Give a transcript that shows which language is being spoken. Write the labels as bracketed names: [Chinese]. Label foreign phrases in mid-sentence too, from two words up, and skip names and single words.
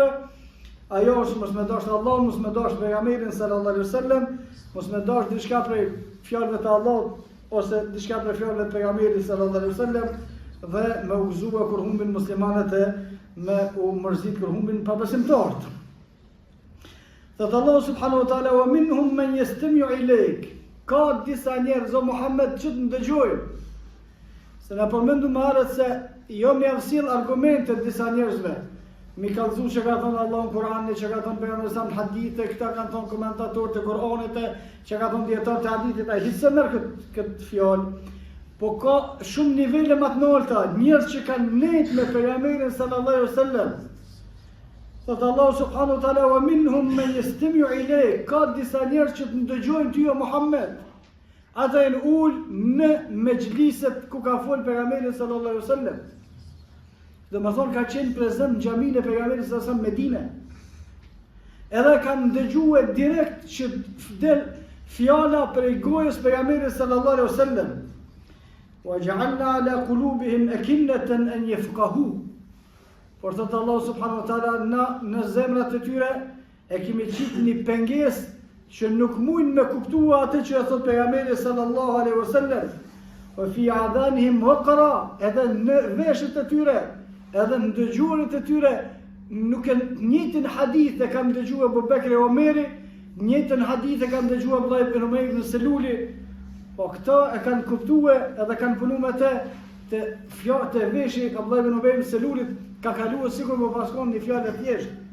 [Albanian] Ajo është mos me dash Allahun, mos me dash pejgamberin [Arabic] صلى الله عليه وسلم, [Albanian] mos me dash diçka prej fjalëve të Allahut ose diçka prej fjalëve të pejgamberit [Arabic] صلى الله عليه وسلم [Albanian] dhe me u gëzuar kur humbin muslimanët e me u mërzit kur humbin pabesimtarët. [Arabic] Thot Allah سبحانه وتعالى: ومنهم من يستمع إليك." [Albanian] Ka disa njerëz o Muhammed që të ndëgjojnë. Se na përmendu më herët se jo më javë sill argumente disa njerëzve. Mi kallëzu që ka thonë Allah në Kur'an, që ka thonë pejgamberi sa në hadithe, këta kanë thonë komentatorët e Kur'anit, që ka thonë dietarët e hadithit, ai hiç se merr këtë fjalë. Po ka shumë nivele më të larta, njerëz që kanë nejt me pejgamberin [Arabic] صلى الله عليه وسلم. Thot Allah سبحانه وتعالى: ومنهم من يستمع إليك." [Albanian] Ka disa njerëz që të ndëgjojnë ty o Muhammed. Ata janë ul në mexhliset ku ka fol pejgamberi [Arabic] صلى الله عليه وسلم. [Albanian] Dhe më thonë ka qenë prezent në xhamin e pejgamberit [Arabic] صلى الله عليه وسلم [Albanian] Medine. Edhe kanë dëgjuar direkt që del fjala prej gojës pejgamberit [Arabic] صلى الله عليه وسلم. وجعلنا على قلوبهم أكنة أن يفقهوه. [Albanian] Por thot Allah [Arabic] سبحانه وتعالى, [Albanian] na në zemrat e tyre e kemi qitë një pengesë që nuk mujnë me kuptua atë që e thot pejgamberi [Arabic] صلى الله عليه وسلم. وفي آذانهم وقرا, [Albanian] edhe në veshët e tyre, edhe në dëgjuarit e tyre, nuk e njëjtin hadith e kam dëgjuar Abu Bekri e Omeri, njëjtin hadith e kam dëgjuar Abdullah ibn Umej ibn Seluli, po këta e kanë kuptuar edhe kanë punuar me të fjalët e veshit Abdullah ibn Umej ibn Selulit, ka kaluar sikur më paskon një fjalë të thjeshtë.